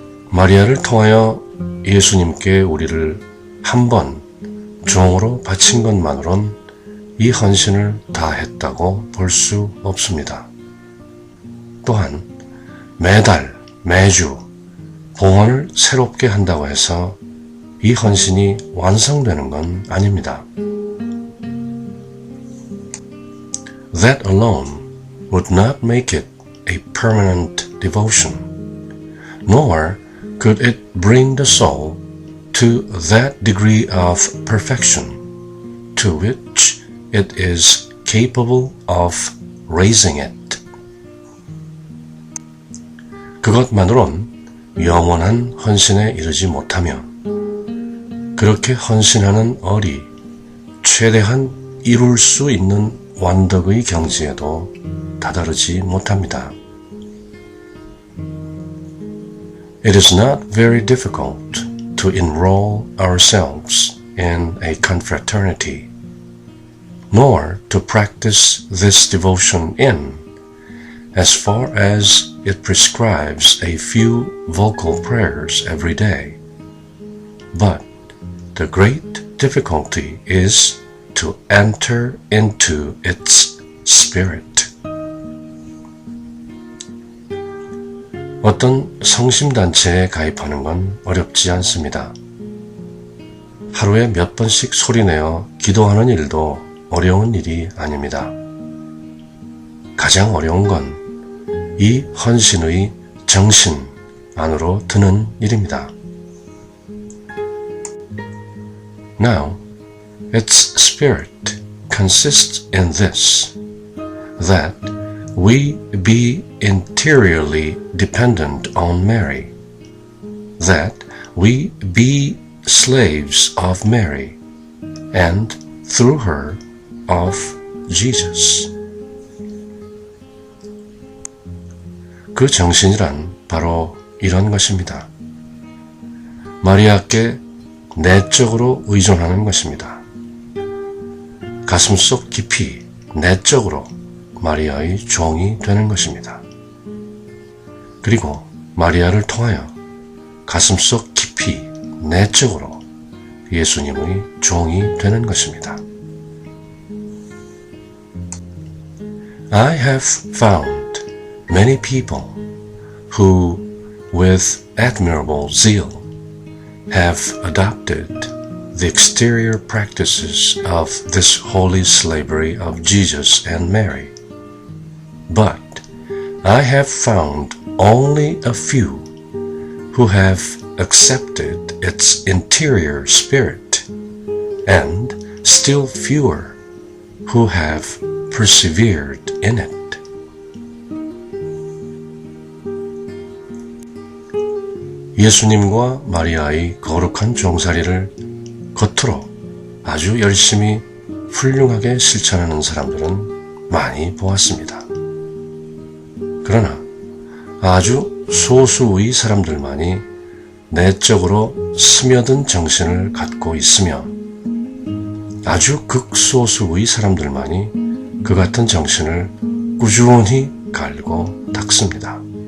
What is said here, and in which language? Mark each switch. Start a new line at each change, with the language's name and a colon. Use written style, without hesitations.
Korean: 마리아를 통하여 예수님께 우리를 한 번 종으로 바친 것만으론 이 헌신을 다 했다고 볼 수 없습니다. 또한 매달, 매주 봉헌을 새롭게 한다고 해서 이 헌신이 완성되는 건 아닙니다.
English: That alone would not make it a permanent devotion, nor could it bring the soul to that degree of perfection to which it is capable of raising it.
Korean: 그것만으론 영원한 헌신에 이르지 못하며 그렇게 헌신하는 얼이 최대한 이룰 수 있는 완덕의 경지에도 다다르지 못합니다.
English: It is not very difficult to enroll ourselves in a confraternity, nor to practice this devotion in, as far as it prescribes a few vocal prayers every day. But the great difficulty is to enter into its spirit.
Korean: 어떤 성심단체에 가입하는 건 어렵지 않습니다. 하루에 몇 번씩 소리내어 기도하는 일도 어려운 일이 아닙니다. 가장 어려운 건 이 헌신의 정신 안으로 드는 일입니다.
English: Now, its spirit consists in this, that we be interiorly dependent on Mary, that we be slaves of Mary, and through her of Jesus.
Korean: 그 정신이란 바로 이런 것입니다. 마리아께 내적으로 의존하는 것입니다. 가슴속 깊이 내적으로 마리아의 종이 되는 것입니다. 그리고 마리아를 통하여 가슴속 깊이 내적으로 예수님의 종이 되는 것입니다.
English: I have found many people who, with admirable zeal, have adopted the exterior practices of this holy slavery of Jesus and Mary. But I have found only a few who have accepted its interior spirit, and still fewer who have persevered in it.
Korean: 예수님과 마리아의 거룩한 종살이를 겉으로 아주 열심히 훌륭하게 실천하는 사람들은 많이 보았습니다. 그러나 아주 소수의 사람들만이 내적으로 스며든 정신을 갖고 있으며 아주 극소수의 사람들만이 그 같은 정신을 꾸준히 갈고 닦습니다.